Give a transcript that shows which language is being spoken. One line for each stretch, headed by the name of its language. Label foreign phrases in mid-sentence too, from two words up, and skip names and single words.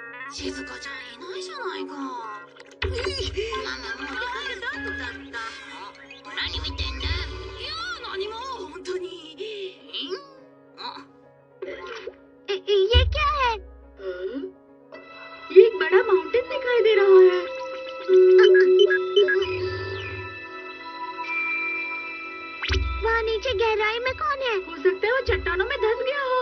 Japanese: 静香ちゃんいないじゃないか。ママもうやだとだった。何見てんだ。いや何も本当に。
Hindi: ये क्या है? ये एक बड़ा माउंटेन दिखाई दे रहा है। वहाँ नीचे गहराई में कौन है? हो सकता है वो चट्टानों में धंस गया हो।